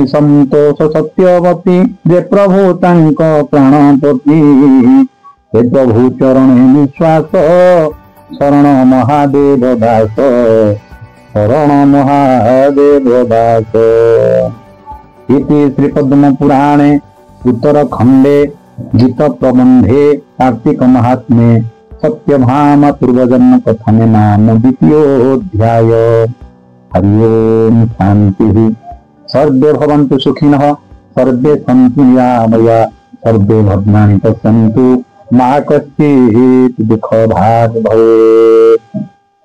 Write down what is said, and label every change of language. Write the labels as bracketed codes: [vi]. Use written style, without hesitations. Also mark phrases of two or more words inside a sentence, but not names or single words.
[or] ସନ୍ତୋଷ ସତ୍ୟବତୀ ଯେ ପ୍ରଭୁ ତାଙ୍କ ପ୍ରାଣପତି ସେ ପ୍ରଭୁ ଚରଣେ ନିଶ୍ୱାସ ଶରଣ ମହାଦେବ ଦାସ ଶରଣ ମହାଦେବ ଦାସ [sa] ଇତି ଶ୍ରୀପଦ୍ମ ପୁରାଣେ ଉତ୍ତର ଖଣ୍ଡେ ଗୀତ ପ୍ରବନ୍ଧେ କାର୍ତ୍ତିକ ମହାତ୍ମ୍ये ସତ୍ୟଭାମା ପୂର୍ବଜନ୍ମ କଥନେ ନାମ ଦ୍ୱିତୀୟୋଧ୍ୟାୟ। ହରି ଓମ୍ ଶାନ୍ତିଃ। सर्वे भवन्तु सुखिनः सर्वे सन्तु निरामया सर्वे भद्राणि पश्यन्तु मा कश्चित् दुःखभाग् भवेत्।